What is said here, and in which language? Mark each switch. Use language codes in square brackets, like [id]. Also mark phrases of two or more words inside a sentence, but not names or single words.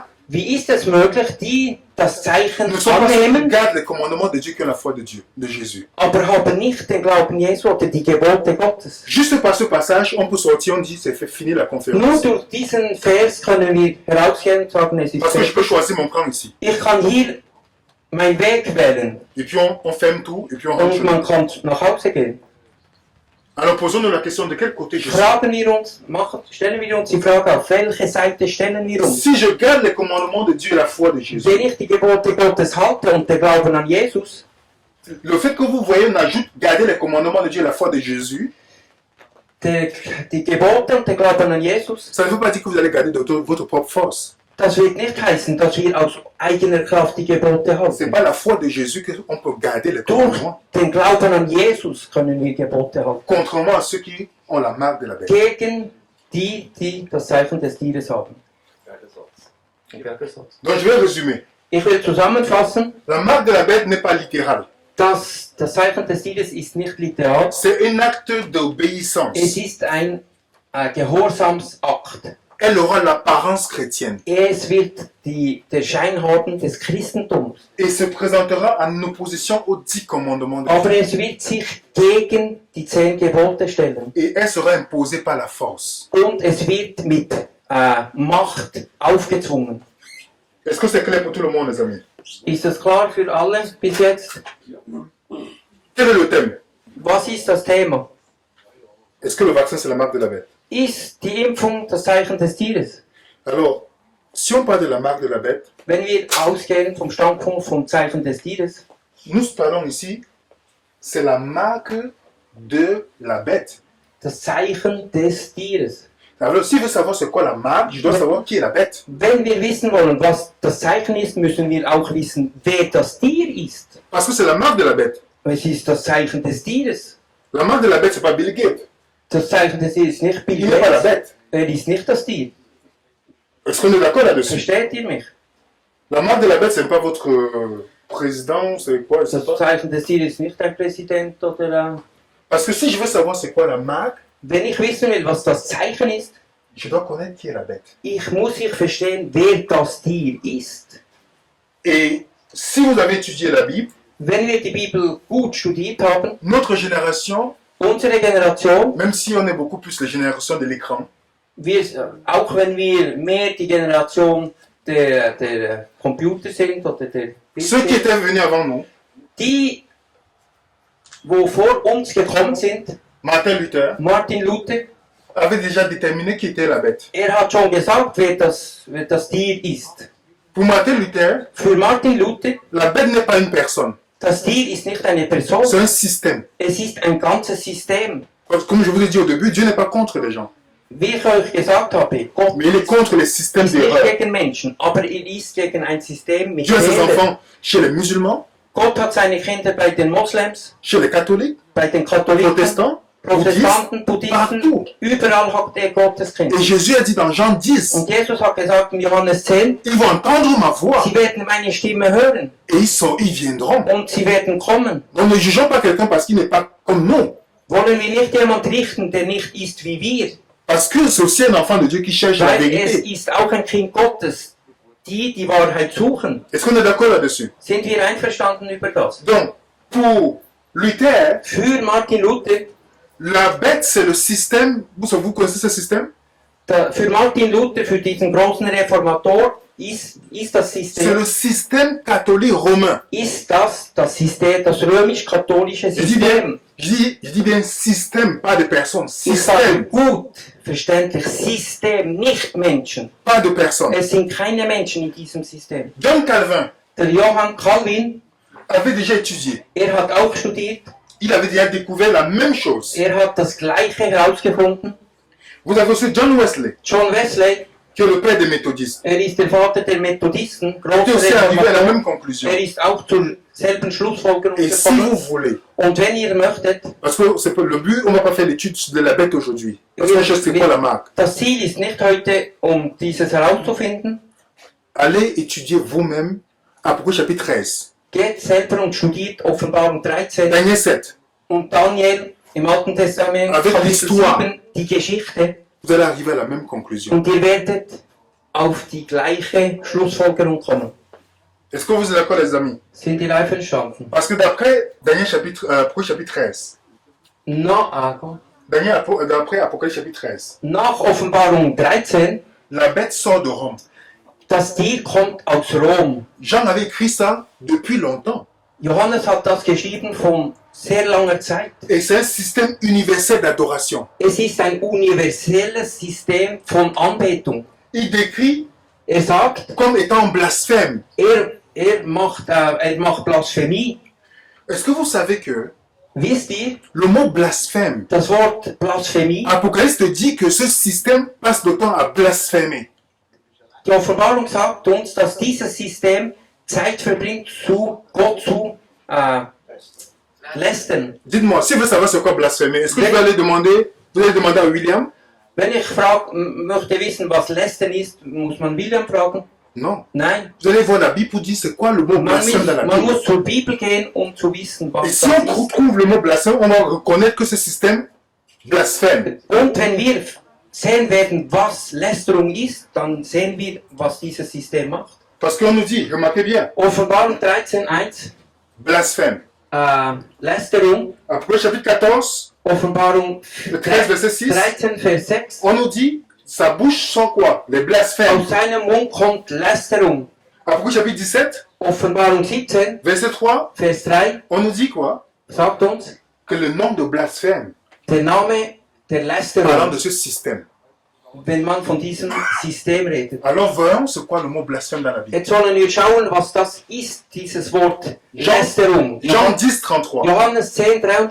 [de] Wie ist es möglich, die das Zeichen [fr] ne sont pas ceux qui [de] annehmen, [fr] gardent les commandements de Dieu qui ont la foi de Dieu, de Jésus? [de] aber haben nicht den Glauben Jesu oder die Gebote Gottes? [fr] Juste par ce passage, on peut sortir, on dit c'est fait finir la [de] Nur [fr] conférence. [de] durch diesen Vers können wir herausgehen und sagen, es ist [fr] Parce que je peux [de] fertig. [fr] choisir mon camp ici. [de] Ich kann hier meinen Weg wählen [fr] Et puis on ferme tout, et puis on rentre [de] und [fr] chez [de] man [fr] nous. [de] kann nach Hause gehen. [fr] Alors posons-nous la question de quel côté je suis. [de] Stellen wir uns die Frage, auf welche Seite stellen wir uns? [fr] Si je garde les commandements de Dieu et la foi de Jésus, [de] Wenn ich die Gebote Gottes halte und den Glauben an Jesus, [fr] le fait que vous voyez, on ajoute garder les commandements de Dieu et la foi de Jésus, [de] die Gebote und den Glauben an Jesus, [fr] ça ne veut pas dire que vous allez garder de votre propre force. [de] das wird nicht heißen, dass wir aus eigener Kraft die Gebote [fr] C'est [de] halten. [fr] pas la foi de Jésus qu'on peut garder les [de] Durch [fr] commandements, [de] den Glauben an Jesus können wir Gebote halten. [fr] contrairement à ceux qui ont la marque de la bête. [de] Gegen die das Zeichen des Tieres haben. [fr] Donc je vais résumer. [de] Ich will zusammenfassen, [fr] La marque de la bête n'est pas littérale. [de] dass das Zeichen des Tieres ist nicht literal, [fr] C'est un acte d'obéissance. [de] es ist ein Gehorsamsakt. [fr] elle aura l'apparence chrétienne [de] Es wird der Schein haben des Christentums. [fr] et se présentera en opposition aux 10 commandements de [de] Aber [fr] Dieu. [de] es wird sich gegen die 10 Gebote stellen. [fr] Et elle sera imposée par la force. [de] Und es wird mit Macht aufgezwungen. [fr] Est-ce que c'est clair pour tout le monde, les amis? [de] Ist das klar für alle bis jetzt? [fr] Quel est le thème? [de] Was ist das Thema? [fr] Est-ce que le vaccin, c'est la marque de la bête? [de] Ist die Impfung das Zeichen des Tieres? [fr] Alors, si on parle de la marque de la bête, [de] Wenn wir ausgehen vom Standpunkt vom Zeichen des Tieres, [fr] nous parlons ici, c'est la marque de la bête. [de] das Zeichen des Tieres. [fr] Alors, si je veux savoir c'est quoi la marque, je dois savoir qui est la bête. [de] Wenn wir wissen wollen, was das Zeichen ist, müssen wir auch wissen, wer das Tier ist. [fr] Parce que c'est la marque de la bête. [de] Es ist das Zeichen des Tieres. [fr] La marque de la bête, c'est pas Bill Gates. [de] Das Zeichen des Tieres ist nicht Bill [fr] Il n'est pas la [de] Gates. [fr] bête. [de] Ist nicht das Tier. [fr] Est-ce qu'on est d'accord là-dessus? [de] Versteht ihr mich? [fr] La marque de la bête, c'est pas votre président, c'est quoi? Je sais [de] Das [fr] pas. [de] Zeichen des Tieres ist nicht ein Präsident oder... [fr] Parce que si je veux savoir c'est quoi la marque, [de] Wenn ich wissen will, was das Zeichen ist, [fr] je dois connaître qui est la bête. [de] muss ich verstehen, wer das Tier ist. [fr] Et si vous avez étudié la Bible, [de] Wenn wir die Bibel gut studiert haben, [fr] notre génération, [de] unsere Generation, [fr] même si on est beaucoup plus la génération de l'écran, [de] auch wenn wir mehr die Generation der Computer sind oder der [fr] ceux qui [de] Bildschirme, [fr] étaient venus avant nous, [de] die, wo vor uns gekommen sind, [fr] Martin Luther, [de] Martin Luther, [fr] avaient déjà déterminé qui était la bête. [de] hat schon gesagt, wer das Tier ist. [fr] Pour Martin Luther, [de] Für Martin Luther, [fr] la bête n'est pas une personne, [de] das Tier ist nicht eine Person, [fr] c'est un système. [de] es ist ein ganzes System. [fr] Parce que comme je vous ai dit au début, Dieu n'est pas contre les gens, [de] Wie ich euch gesagt habe, Gott [fr] mais il est contre les systèmes [de] ist nicht [fr] d'erreur. [de] gegen Menschen, aber ist gegen ein System mit [fr] Dieu a ses [de] Fehlern. [fr] enfants chez les musulmans, [de] Gott hat seine Kinder bei den Moslems, [fr] chez les catholiques, [de] bei den Katholiken, [fr] protestants, bouddhistes, [de] Protestanten, Buddhisten, [fr] partout. [de] überall hat er Gottes Kinder. [fr] Et Jésus a dit dans Jean 10, [de] Und Jesus hat gesagt in Johannes 10, [fr] ils vont entendre ma voix [de] sie werden meine Stimme hören [fr] et ils viendront. [de] und sie werden kommen. [fr] Donc ne jugeons pas quelqu'un parce qu'il n'est pas comme nous. [de] Wollen wir nicht jemand richten, der nicht ist wie wir? [fr] Parce que c'est aussi un enfant de Dieu qui cherche la [de] Weil es [fr] vérité. [de] ist auch ein Kind Gottes, die Wahrheit suchen. [fr] Est-ce qu'on est d'accord là-dessus? [de] Sind wir einverstanden über das? [fr] Donc, pour Luther, [de] Für Martin Luther, [fr] la bête, c'est le système. Vous connaissez ce système? [de] für Martin Luther, für diesen großen Reformator, ist das [fr] C'est le [de] System, [fr] système catholique romain. [de] ist das System, das römisch-katholische [fr] Je dis bien, [de] System. [fr] je dis bien système, pas de personnes. [de] Ich sage [fr] Système, [de] gut, verständlich, System, nicht Menschen. [fr] pas de personnes. [de] Es sind keine Menschen in diesem System. [fr] John Calvin [de] Der Johann Calvin, [fr] avait déjà étudié. [de] hat auch studiert, [fr] Il avait déjà découvert la même chose. [de] hat das Gleiche herausgefunden. [fr] Vous avez aussi John Wesley, [de] John Wesley, [fr] qui est le père des méthodistes. [de] ist der Vater der Methodisten, [fr] Il est [de] großer [fr] aussi arrivé à la [de] Reformator. [fr] même conclusion. [de] Ist auch zur selben Schlussfolgerung [fr] Et si vous [de] gekommen. [fr] voulez, [de] Und wenn ihr möchtet, [fr] parce que c'est pas le but, on va pas faire l'étude de la bête aujourd'hui. Parce que je sais pas la marque. [de] das Ziel ist nicht heute, dieses herauszufinden. [fr] Allez étudier vous-même Apocalypse chapitre 13, [de] Geht selber und studiert Offenbarung 13 [fr] Daniel 7. [de] und Daniel im Alten Testament, [fr] Avec [de] Kapitel [fr] l'histoire. [de] 7, die Geschichte. [fr] Vous allez arriver à la même conclusion. [de] Und ihr werdet auf die gleiche Schlussfolgerung kommen. [fr] Est-ce que vous êtes d'accord, les amis? [de] Sind ihr einverstanden? [fr] Parce que d'après Daniel Apocalypse chapitre 13, d'après Apocalypse chapitre 13, [de] Nach Offenbarung 13, [fr] la bête sort de Rome. [de] das Tier kommt aus Rom. [fr] Jean avait écrit ça depuis longtemps. [de] Johannes hat das geschrieben von sehr langer Zeit. [fr] Et c'est un système universel d'adoration. [de] Es ist ein universelles System von Anbetung. [fr] Il décrit [de] Sagt, [fr] comme étant blasphème. [de] er macht Blasphemie. [fr] Est-ce que vous savez que [de] Wisst ihr, [fr] le mot blasphème, [de] das Wort Blasphemie, [fr] Apocalypse te dit que ce système passe de temps à blasphémer. [de] die Offenbarung sagt uns, dass dieses System Zeit verbringt, Gott zu lästern. [fr] Dites-moi, si vous savez c'est quoi blasphémer, est-ce que vous allez demander à William? [de] Wenn ich möchte wissen, was Lästern ist, muss man William fragen? [fr] Non. [de] Nein. [fr] Vous allez voir la Bible pour dire c'est quoi le mot blasphème dans la [de] Man [fr] Bible. [de] muss zur Bibel gehen, um zu wissen, [fr] Et [de] was [fr] si [de] das [fr] on [de] ist. [fr] trouve le mot blasphème, on va reconnaître que ce système blasphème. [de] Und wenn wir sehen werden, was Lästerung ist, dann sehen wir, was dieses System macht. [fr] Parce qu'on nous dit, remarquez bien, [de] Offenbarung 13,1, [fr] blasphème. [de] Lästerung. [fr] Après, chapitre 14, [de] Offenbarung [fr] 13, verset 6, [de] 13, Vers 6. [fr] on nous dit, sa bouche sont quoi? Les blasphèmes. [de] Aus seinem Mund kommt Lästerung. [fr] Après, chapitre 17, [de] Offenbarung 17, [fr] verset 3, [de] Vers 3 [fr] on nous dit quoi? [de] sagt uns, [fr] Que le nom de blasphème, [de] der Name der [fr] parlant [de] Lästerung, [fr] de ce système. [de] wenn man von diesem System redet. [fr] Alors voyons c'est quoi le mot blasphème dans la Bible. [de] Jetzt sollen wir schauen, was das ist, dieses Wort Lästerung. [fr] Jean 10, 33. [de] Johannes 10, [fr] Quelqu'un